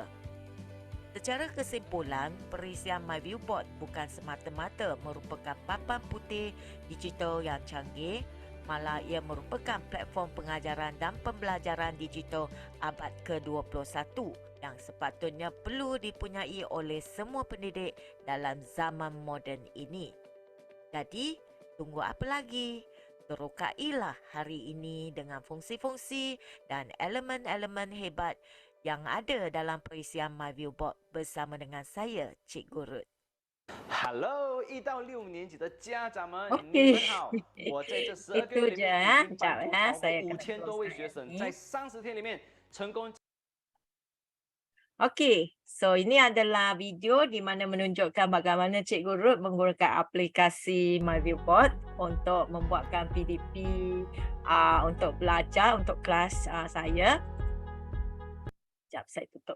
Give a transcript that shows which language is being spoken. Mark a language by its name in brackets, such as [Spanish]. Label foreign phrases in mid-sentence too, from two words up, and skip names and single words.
[Malay] Secara kesimpulan, perisian MyViewBoard bukan semata-mata merupakan papan putih digital yang canggih, malah ia merupakan platform pengajaran dan pembelajaran digital abad ke-21 yang sepatutnya perlu dipunyai oleh semua pendidik dalam zaman moden ini. Jadi, tunggu apa lagi? Terokailah hari ini dengan fungsi-fungsi dan elemen-elemen hebat yang ada dalam perisian MyViewBoard bersama dengan saya, Cikgu Ruth. [Chinese] Hello，1到6年级的家长们， [Malay] Okey. [Chinese] 你们好！我在这12个 [Malay] Itu [Chinese] 月里 [Malay] je [Chinese] 面 [Malay] ya. [Chinese] 已经 [Malay] Sekejap [Chinese] 帮助 [Malay] ya, [Chinese] 超过 [Malay] saya akan [Chinese] 5000 多位学 [Malay] close [Chinese] 生， [Malay] ni. [Chinese] 在30天里面成功。 [Malay] Okey, so ini adalah video di mana menunjukkan bagaimana Cikgu Ruth menggunakan aplikasi MyViewBoard untuk membuatkan PDP untuk belajar untuk kelas saya. Sekejap, saya tutup.